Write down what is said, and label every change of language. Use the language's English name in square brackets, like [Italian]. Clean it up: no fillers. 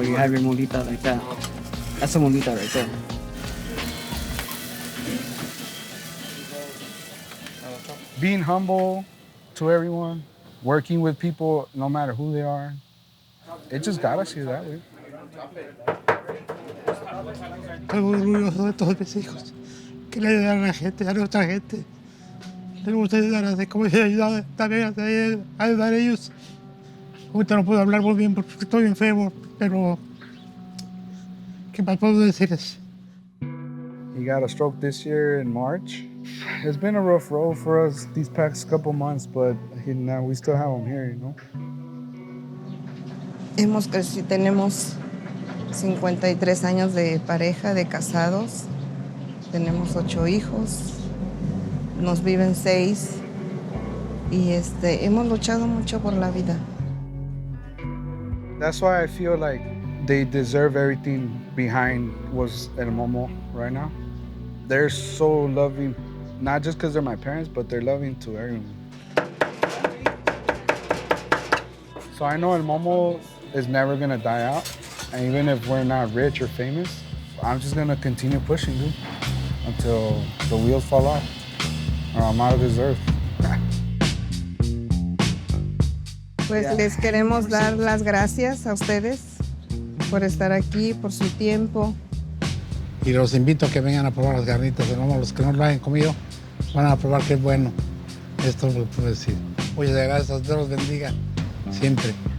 [English] You have your mulita like that. That's a mulita right there. Being humble to everyone, working with people no matter who they are. It just got us here that way. [Spanish] Estoy muy orgulloso de todos mis hijos, que le ayudan a la gente, a nuestra gente. Les gusta ayudar, así como yo he ayudado también a ayudar a ellos. Ahorita no puedo hablar muy bien porque estoy enfermo, pero ¿qué más puedo decirles? [English] He got a stroke this year in March. It's been a rough road for us these past couple months, but now we still have him here, you know? [Spanish] Hemos crecido, tenemos 53 años de pareja, de casados. Tenemos 8 hijos. Nos viven 6. Y hemos luchado mucho por la vida. [English] That's why I feel like they deserve everything behind what's El Momo right now. They're so loving, not just because they're my parents, but they're loving to everyone. So I know El Momo is never gonna die out. And even if we're not rich or famous, I'm just gonna continue pushing, dude, until the wheels fall off or I'm out of this earth. [Spanish] Pues les queremos dar las gracias a ustedes por estar aquí, por su tiempo. Y los invito a que vengan a probar las carnitas de lomo. Los que no lo hayan comido van a probar que es bueno. Esto es lo que puedo decir. Muchas gracias, Dios los bendiga siempre.